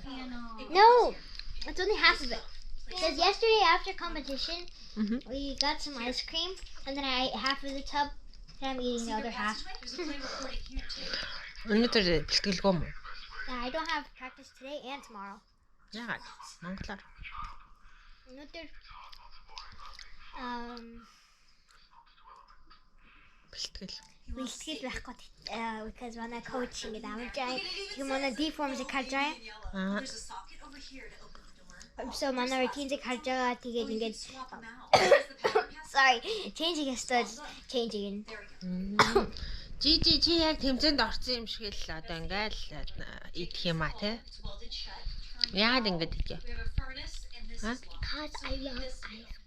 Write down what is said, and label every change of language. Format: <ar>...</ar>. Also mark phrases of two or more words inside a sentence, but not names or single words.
<en>No, it's only half of it. Because yesterday after competition, we got some ice cream, and then I ate half of the tub, and I'm eating the other half. Yeah, I don't have practice today and tomorrow.</en> <mn>Бэлтгэл байхгүй because манай coach ингэж амарч байгаа. Тэгээ манай D-form-ыг харж байгаа. So манай routine-ыг харж байгаа. Тэгээд ингэж</mn> <en>sorry, changing is just changing.</en> <mn>Чи яг тэмцээнд орсон юм шиг л одоо ингээл идэх юм а те. Яагаад ингэж идэх вэ?</mn> <en>Because I love ice cream.</en>